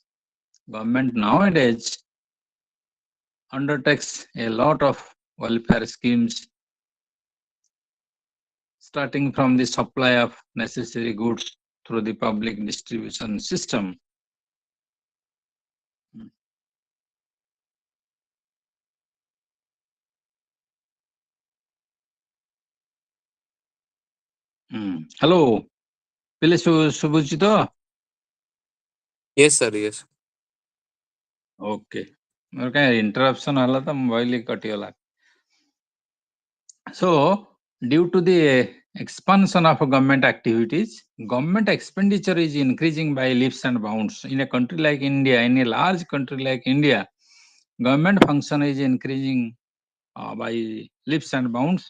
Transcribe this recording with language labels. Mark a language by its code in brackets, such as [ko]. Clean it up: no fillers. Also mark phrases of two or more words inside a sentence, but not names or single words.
[en] Government nowadays undertakes a lot of welfare schemes, starting from the supply of necessary goods through the public distribution system. Hello, [or] ପିଲେ ଶୁଭୁଛି ତ? [en] Yes, sir. Yes. [or] Okay. ମୋର କାହିଁ interruption ହେଲା ତ ମୋବାଇଲ କଟିଗଲା. [en] So, due to the expansion of government activities, government expenditure is increasing by leaps and bounds. In a country like India, in a large country like India, government function is increasing by leaps and bounds.